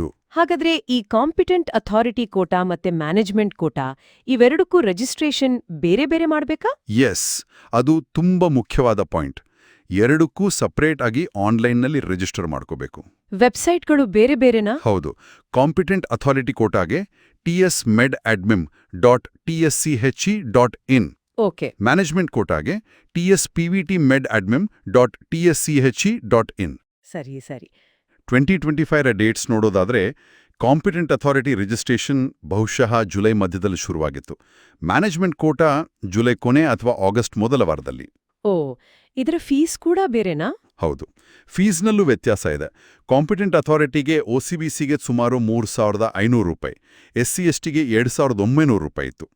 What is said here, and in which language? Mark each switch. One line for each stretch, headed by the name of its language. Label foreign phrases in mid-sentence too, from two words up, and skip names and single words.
Kannada: ಹಾಗಾದ್ರೆ ಈ
English: competent authority quota
Kannada: ಮತ್ತೆ
English: management quota
Kannada: ಇವೆರಡಕ್ಕೂ ರಿಜಿಸ್ಟ್ರೇಷನ್ ಬೇರೆ ಬೇರೆ ಮಾಡ್ಬೇಕಾ? ಎಸ್, ಅದು ತುಂಬಾ ಮುಖ್ಯವಾದ ಪಾಯಿಂಟ್. ಎರಡಕ್ಕೂ ಸಪರೇಟ್ ಆಗಿ ಆನ್ಲೈನ್ನಲ್ಲಿ ರಿಜಿಸ್ಟರ್ ಮಾಡ್ಕೋಬೇಕು. ವೆಬ್ಸೈಟ್ಗಳು ಬೇರೆ ಬೇರೆನಾ? ಹೌದು.
English: competent authority
Kannada: ಕೋಟಾಗೆ tsmedadmin.tschhe.in. ಓಕೆ.
English: management quota
Kannada: tspvtmedadmin.tschhe.in. ಸರಿ ಸರಿ. 2025ರ ಡೇಟ್ಸ್ ನೋಡೋದಾದ್ರೆ
English: competent authority registration
Kannada: ಬಹುಶಃ ಜುಲೈ ಮಧ್ಯದಲ್ಲಿ ಶುರುವಾಗಿತ್ತು.
English: management quota
Kannada: ಜುಲೈ ಕೊನೆ ಅಥವಾ ಆಗಸ್ಟ್ ಮೊದಲ ವಾರದಲ್ಲಿ. ಓ, ಇದರ ಫೀಸ್ ಕೂಡ ಬೇರೆನಾ? ಹೌದು, ಫೀಸ್ನಲ್ಲೂ ವ್ಯತ್ಯಾಸ ಇದೆ.
English: competent authority
Kannada: OCBCಗೆ ಸುಮಾರು 3,500 ರೂಪಾಯಿ, SC STಗೆ 2,900 ರೂಪಾಯಿ ಇತ್ತು.